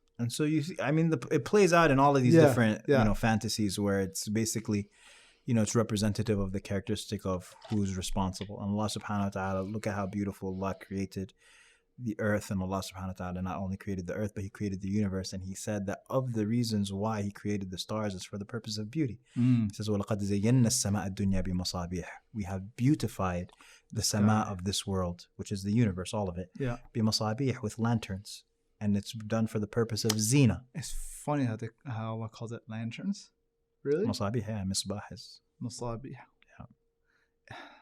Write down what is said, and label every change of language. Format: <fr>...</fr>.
<en>And so you see, I mean, it plays out in all of these different, fantasies where it's basically, it's representative of the characteristic of who's responsible. And Allah subhanahu wa ta'ala, look at how beautiful Allah created the earth. And Allah subhanahu wa ta'ala not only created the earth, but he created the universe. And he said that of the reasons why he created the stars is for the purpose of beauty.</en> <ar>He says, وَلَقَدْ زَيَّنَّا السَّمَاءَ الدُّنْيَا بِمَصَابِيحِ.</ar> <en>We have beautified the sama of this world, which is the universe, all of it. بِمَصَابِيحِ, with lanterns. And it's done for the purpose of zina. It's funny how Allah calls it lanterns. Really? Masabih, yeah, misbah is. Masabih. Yeah.</en>